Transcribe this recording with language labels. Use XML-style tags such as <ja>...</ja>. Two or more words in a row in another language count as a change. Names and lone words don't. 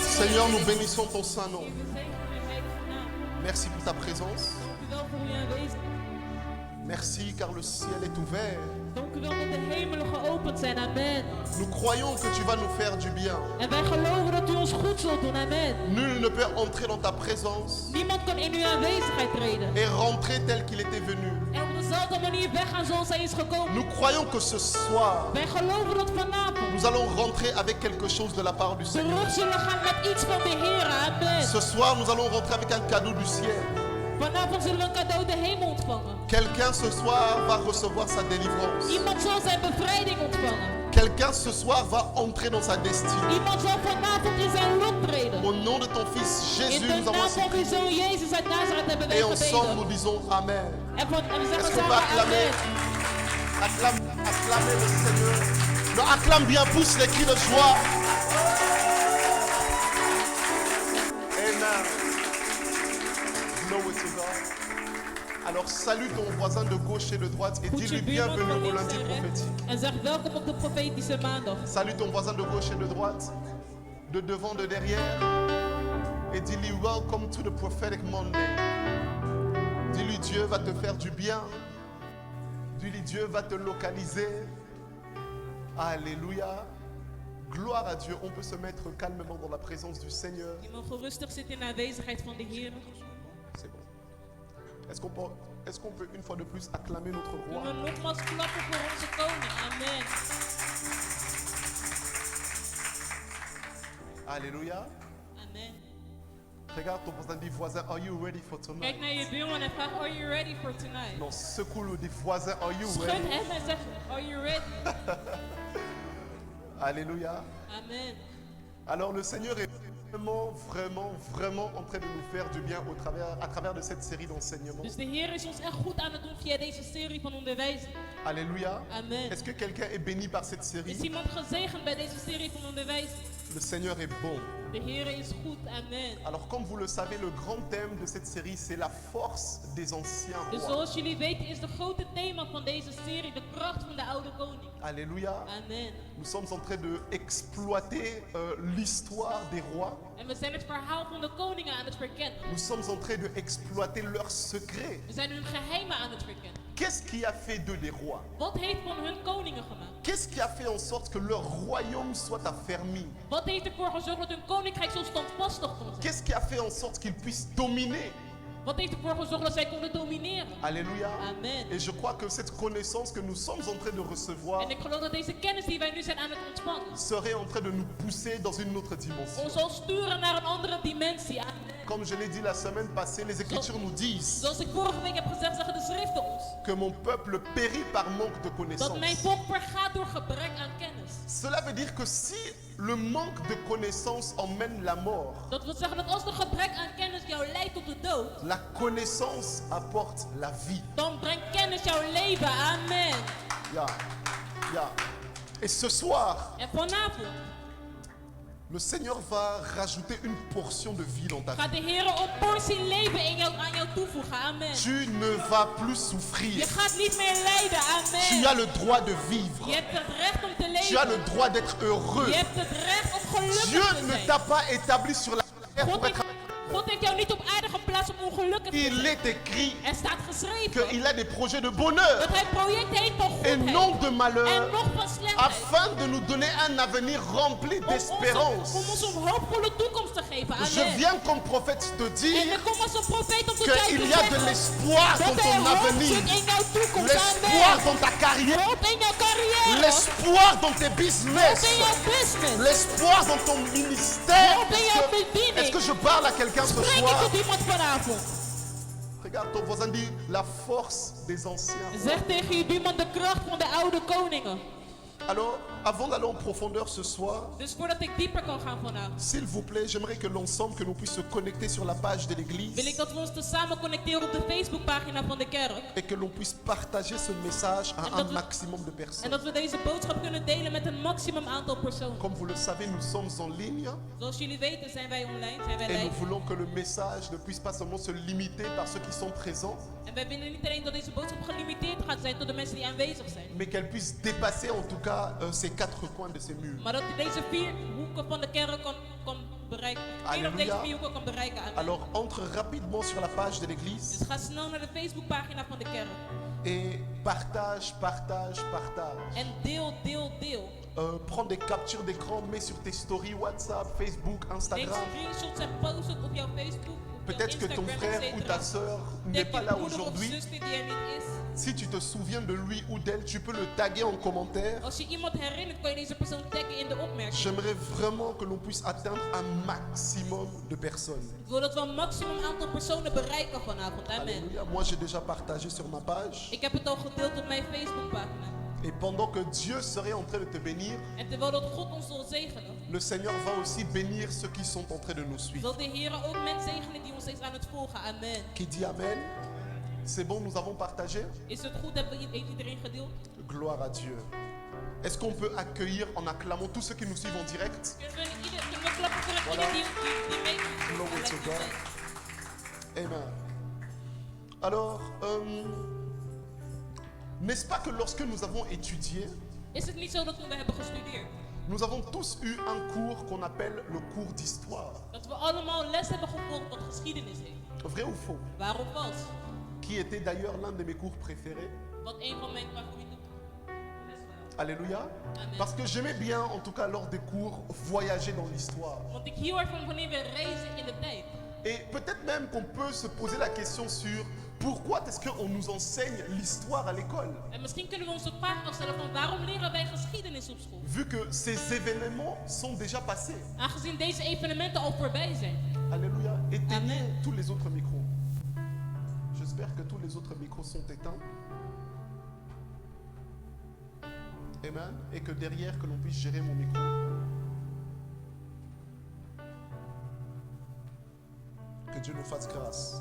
<fr>Seigneur, nous bénissons ton saint nom. Merci pour ta présence. Merci car le ciel est ouvert.</fr> <nl>Dank u wel dat de hemelen geopend zijn. Amen.</nl> <fr>Nous croyons que tu vas nous faire du bien.</fr> <nl>En wij geloven dat u ons goed zult doen. Amen.</nl> <fr>Nul ne peut entrer dans ta présence</fr> <nl>Niemand kan in uw aanwezigheid treden.</nl> <fr>et rentrer tel qu'il était venu.</fr> <nl>En op dezelfde manier weggaan zoals hij is gekomen.</nl> <fr>Nous croyons que ce soir,</fr> <nl>Wij geloven dat vanavond</nl> <fr>nous allons rentrer avec quelque chose de la part du Seigneur.</fr> <nl>terug zullen gaan met iets van de Heer. Amen.</nl> <fr>Ce soir, nous allons rentrer avec un cadeau du ciel.</fr> <nl>Vanavond zullen we een cadeau de hemel ontvangen.</nl> <fr>Quelqu'un ce soir va recevoir sa délivrance.</fr> <nl>Iemand zal zijn bevrijding ontvangen.</nl> <fr>Quelqu'un ce soir va entrer dans sa destinée.</fr> <nl>Iemand zal vanavond in zijn lot treden.</nl> <fr>Au nom de ton fils</fr> <nl>In</nl> <fr>Jésus,</fr> <nl>de</nl> <fr>nous avons</fr> <nl>naam van uw</nl> <fr>ainsi</fr> <nl>zoon Jezus uit Nazareth hebben wij</nl> <fr>et ensemble nous</fr> <nl>gebeden.</nl> <fr>disons Amen.</fr> <nl>En we</nl> <fr>Est-ce</fr> <nl>zeggen</nl> <fr>qu'on peut</fr> <nl>samen</nl> <fr>acclamer?</fr> <nl>amen.</nl> <fr>Acclamer le Seigneur. Non, acclame bien, pousse les cris de joie. Amen.</fr> <en>Glory to God.</en> <fr>Alors salue ton voisin de gauche et de droite et</fr> <nl>Groet</nl> <fr>dis-lui</fr> <nl>je buurman</nl> <fr>bienvenue</fr> <nl>van</nl> <fr>au</fr> <nl>links</nl> <fr>lundi</fr> <nl>en rechts</nl> <fr>prophétique.</fr> <nl>en zeg welkom op de profetische maandag.</nl> <fr>Salue ton voisin de gauche et de droite, de devant, de derrière, et dis-lui</fr> <en>welcome to the prophetic Monday.</en> <fr>Dis-lui Dieu va te faire du bien. Dis-lui Dieu va te localiser. Alléluia. Gloire à Dieu. On peut se mettre calmement dans la présence du Seigneur.</fr> <nl>Je mag rustig zitten in de aanwezigheid van de Heer.</nl> <fr>C'est bon. Est-ce qu'on peut une fois de plus acclamer notre roi?</fr> <nl>Kunnen we nogmaals klappen voor onze koning. Amen.</nl> <fr>Alléluia. Amen. Regarde ton voisin, dis voisin,</fr> <en>are you ready for</en> <nl>Kijk</nl> <en>tonight?</en> <nl>naar je buurman en vraag,</nl> <en>are you ready for tonight?</en> <fr>Non, secoue-le, dis voisin,</fr> <en>are you</en> <nl>Schud</nl> <en>ready?</en> <nl>hem en zeg,</nl> <en>are you ready?</en> <fr>Alléluia. Amen. Alors le Seigneur est vraiment en train de nous faire du bien à travers de cette série d'enseignements.</fr> <nl>Dus de Heer is ons echt goed aan het doen via deze serie van onderwijzen.</nl> <fr>Alléluia. Amen. Est-ce que quelqu'un est béni par cette</fr> <nl>Is</nl> <fr>série?</fr> <nl>iemand gezegend bij deze serie van onderwijzen?</nl> <fr>Le Seigneur est bon.</fr> <nl>De Heer is goed. Amen.</nl> <fr>Alors comme vous le savez, le grand thème de cette série, c'est la force des anciens</fr> <nl>Dus</nl> <fr>rois.</fr> <nl>zoals jullie weten is de grote thema van deze serie de kracht van de oude koning.</nl> <fr>Alléluia. Amen. Nous sommes en train de exploiter l'histoire des rois.</fr> <nl>En we zijn het verhaal van de koningen aan het verkennen.</nl> <fr>Nous sommes en train de exploiter leurs secrets.</fr> <nl>We zijn hun geheimen aan het verkennen.</nl> <fr>Qu'est-ce qui a fait d'eux des rois?</fr> <nl>Wat heeft van hun koningen gemaakt?</nl> <fr>Qu'est-ce qui a fait en sorte que leur royaume soit affermi?</fr> <nl>Wat heeft ervoor gezorgd dat hun koninkrijk zo standvastig kon zijn?</nl> <fr>Qu'est-ce qui a fait en sorte qu'ils puissent dominer?</fr> <nl>Wat heeft ervoor gezorgd dat zij konden domineren?</nl> <fr>Alléluia. Amen. Et je crois que cette connaissance que nous sommes en train de recevoir</fr> <nl>En ik geloof dat deze kennis die wij nu zijn aan het ontvangen</nl> <fr>serait en train de nous pousser dans une autre dimension.</fr> <nl>ons zal sturen naar een andere dimensie. Amen.</nl> <fr>Comme je l'ai dit la semaine passée, les Écritures nous disent</fr> <nl>Zoals ik vorige week heb gezegd, zeggen de schriften ons</nl> <fr>que mon peuple périt par manque de</fr> <nl>dat</nl> <fr>connaissance.</fr> <nl>mijn volk vergaat door gebrek aan kennis.</nl> <fr>Cela veut dire que si le manque de connaissance emmène la mort,</fr> <nl>Dat wil zeggen dat als de gebrek aan kennis jou leidt tot de dood,</nl> <fr>la connaissance apporte la vie.</fr> <nl>dan brengt kennis jouw leven. Amen.</nl> <en>Yeah. Yeah.</en> <fr>Et ce soir,</fr> <nl>En vanavond</nl> <fr>le Seigneur va rajouter une portion de vie dans ta vie.</fr> <nl>gaat de Heer een portie leven aan jou toevoegen. Amen.</nl> <fr>Tu ne vas plus</fr> <nl>Je</nl> <fr>souffrir.</fr> <nl>gaat niet meer lijden.</nl> <fr>Tu Amen. as le droit de vivre.</fr> <nl>Je hebt het recht om te</nl> <fr>Tu as le</fr> <nl>leven.</nl> <fr>droit d'être heureux.</fr> <nl>Je hebt het recht om gelukkig</nl> <fr>Dieu</fr> <nl>te</nl> <fr>ne</fr> <nl>zijn.</nl> <fr>t'a pas établi sur la terre</fr> <nl>God</nl> <fr>pour être.</fr> <nl>heeft, God heeft jou niet op aarde geplaatst om ongelukkig te</nl> <fr>Il</fr> <nl>zijn.</nl> <fr>est écrit</fr> <nl>Er staat geschreven</nl> <fr>qu'il a des projets de bonheur</fr> <nl>dat hij projecten heeft van</nl> <fr>et</fr> <nl>goedheid</nl> <fr>non de</fr> <nl>en</nl> <fr>malheur,</fr> <nl>nog van slechtheid.</nl> <fr>afin de nous donner un avenir rempli</fr> <nl>Om</nl> <fr>d'espérance.</fr> <nl>ons een hoopvolle toekomst te geven.</nl> <fr>Je Amen. viens comme prophète te</fr> <nl>En</nl> <fr>dire</fr> <nl>ik kom als een profeet om tot jou</nl> <fr>qu'il</fr> <nl>te</nl> <fr>y a de</fr> <nl>zeggen</nl> <fr>l'espoir dans</fr> <nl>dat er</nl> <fr>ton</fr> <nl>hoop</nl> <fr>avenir,</fr> <nl>zit in jouw toekomst.</nl> <fr>l'espoir Amen. dans ta carrière,</fr> <nl>Hoop in jouw carrière.</nl> <fr>l'espoir dans tes</fr> <nl>Hoop</nl> <fr>business,</fr> <nl>in jouw business.</nl> <fr>l'espoir dans ton ministère.</fr> <nl>Hoop in jouw bediening.</nl> <fr>Est-ce que je parle à quelqu'un ce</fr> <nl>Spreek ik</nl> <fr>soir?</fr> <nl>tot iemand vanavond.</nl> <fr>Regarde ton voisin, dit la force des anciens.</fr> <nl>Zeg tegen je buurman de kracht van de oude koningen.</nl> <fr>Alors, avant d'aller en profondeur ce soir,</fr> <nl>Dus voordat ik dieper kan gaan vanavond,</nl> <fr>s'il vous plaît, j'aimerais que l'ensemble, que nous puissions se connecter sur la page de</fr> <nl>wil ik</nl> <fr>l'église</fr> <nl>dat we ons samen connecteren op de Facebookpagina van de kerk.</nl> <fr>et que l'on puisse partager ce message à</fr> <nl>dat</nl> <fr>un</fr> <nl>we-</nl> <fr>maximum de</fr> <nl>En</nl> <fr>personnes.</fr> <nl>dat we deze boodschap kunnen delen met een maximum aantal personen.</nl> <fr>Comme vous le savez, nous sommes en ligne</fr> <nl>Zoals jullie weten zijn wij online, zijn wij</nl> <fr>et nous</fr> <nl>live.</nl> <fr>voulons que le message ne puisse pas seulement se limiter par ceux qui sont présents,</fr> <nl>En wij willen niet alleen dat deze boodschap gelimiteerd gaat zijn tot de mensen die aanwezig zijn.</nl> <fr>mais qu'elle puisse dépasser en tout cas ces quatre coins de ces murs.</fr> <nl>Maar dat deze 4 hoeken van de kerk kan bereiken. Meer op Halleluja. deze manier ook kan bereiken. Amen.</nl> <fr>Alors entre rapidement sur la page de l'église</fr> <nl>Dus ga snel naar de Facebookpagina van de kerk.</nl> <fr>et partage.</fr> <nl>En deel.</nl> <fr>Prends des captures d'écran, mets sur tes stories WhatsApp, Facebook,</fr> <nl>Neem</nl> <fr>Instagram.</fr> <nl>screenshots en post het op jouw Facebook, op jouw</nl> <fr>Peut-être que ton</fr> <nl>Instagram,</nl> <fr>frère ou</fr> <nl>etc.</nl> <fr>ta sœur n'est</fr> <nl>Denk</nl> <fr>pas</fr> <nl>je</nl> <fr>là</fr> <nl>broeder of</nl> <fr>aujourd'hui.</fr> <nl>zuster die er niet is.</nl> <fr>Si tu te souviens de lui ou d'elle, tu peux le taguer en commentaire.</fr> <nl>Als je iemand herinnert, kan je deze persoon taggen in de opmerking.</nl> <fr>J'aimerais vraiment que l'on puisse atteindre un maximum de personnes.</fr> <nl>Ik wil dat we een maximum aantal personen bereiken vanavond. Amen.</nl> <fr>Alléluia. Moi, j'ai déjà partagé sur ma page.</fr> <nl>Ik heb het al gedeeld op mijn Facebookpagina.</nl> <fr>Et pendant que Dieu serait en train de te bénir,</fr> <nl>En terwijl dat God ons zal zegenen,</nl> <fr>le Seigneur va aussi bénir ceux qui sont en train de nous suivre.</fr> <nl>zal de Heer ook mensen zegenen die ons steeds aan het volgen. Amen.</nl> <fr>Qui dit Amen? C'est bon, nous avons partagé?</fr> <nl>Is het goed? Heeft iedereen gedeeld?</nl> <fr>Gloire à Dieu. Est-ce qu'on peut accueillir en acclamant tous ceux qui nous suivent en direct?</fr> <nl>Kunnen we klappen voor</nl> <fr>Voilà.</fr> <nl>iedereen die meedoet?</nl> <en>Glory to God. Amen.</en> <fr>Alors, n'est-ce pas que lorsque nous avons étudié,</fr> <nl>Is het niet zo dat toen we hebben gestudeerd,</nl> <fr>nous avons tous eu un cours qu'on appelle le cours d'histoire?</fr> <nl>dat we allemaal les hebben gevolgd wat geschiedenis heeft?</nl> <fr>Vrai ou faux?</fr> <nl>Waar of vals?</nl> <fr>Qui était d'ailleurs l'un de mes cours préférés.</fr> <nl>Wat een van mijn favoriete les was.</nl> <fr>Alléluia. Amen. Parce que j'aimais bien, en tout cas lors des cours, voyager dans l'histoire.</fr> <nl>Want ik hield ervan wanneer we reizen in de tijd.</nl> <fr>Et peut-être même qu'on peut se poser la question sur pourquoi est-ce qu'on nous enseigne l'histoire à l'école?</fr> <nl>En misschien kunnen we ons de vraag afstellen van waarom leren wij geschiedenis op school?</nl> <fr>Vu que ces événements sont déjà passés.</fr> <nl>Aangezien deze evenementen al voorbij zijn.</nl> <fr>Alléluia. Éteignez Amen. tous les autres micros. J'espère que tous les autres micros sont éteints. Amen. Et que derrière, que l'on puisse gérer mon micro. Que Dieu nous fasse grâce.</fr>